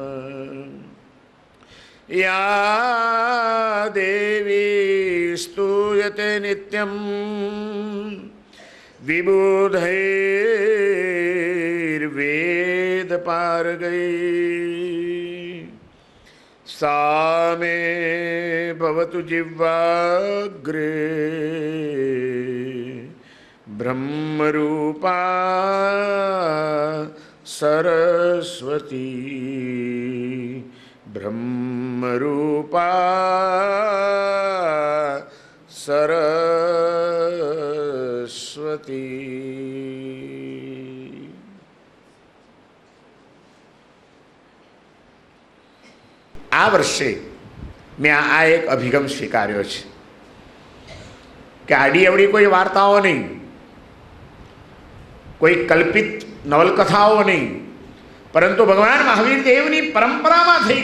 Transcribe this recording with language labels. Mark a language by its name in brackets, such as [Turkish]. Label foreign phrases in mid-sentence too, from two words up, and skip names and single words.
[Sanskrit] યા દેવી સ્તુયતે નિત્યં વિબુધૈર્વેદપારગૈः सा मे भवतु जिह्वाग्रे ब्रह्मरूपा सरस्वती ब्रह्मरूपा सरस्वती. [Gujarati] આ વર્ષે મેં આ એક અભિગમ સ્વીકાર્યો છે કે આડી અવડી કોઈ વાર્તાઓ નહીં, કોઈ કલ્પિત નવલકથાઓ નહીં, પરંતુ ભગવાન મહાવીર દેવની પરંપરામાં થઈ